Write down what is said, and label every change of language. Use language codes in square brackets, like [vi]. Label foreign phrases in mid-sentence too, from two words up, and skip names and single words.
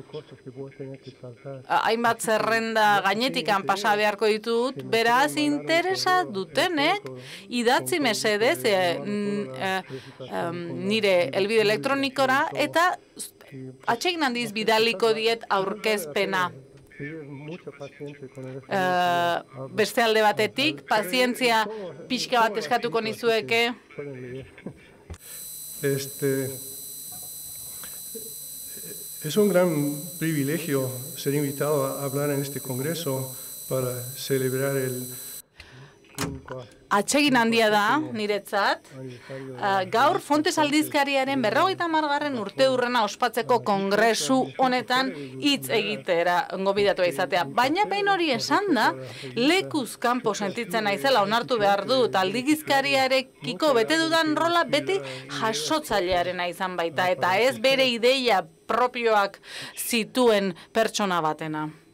[eu] Hainbat zerrenda gainetikan pasa beharko ditut, beraz interesa dutenek idatzi mesedez nire helbide elektronikora, eta atsegin handiz bidaliko diet aurkezpena. Beste alde batetik, pazientzia pixka bat eskatuko nizueke. [es] Es un gran privilegio ser invitado a hablar en este congreso para celebrar el [eu] atsegin handia da, niretzat. Gaur Fontes aldizkariaren 50. urteurrena ospatzeko kongresu honetan hitz egitera gonbidatua izatea. Baina behin hori esan da, lekuz kanpo sentitzen naizela onartu behar dut aldizkariarekiko bete dudan rola beti jasotzailearena izan baita, eta ez bere ideia propioak zituen pertsona batena.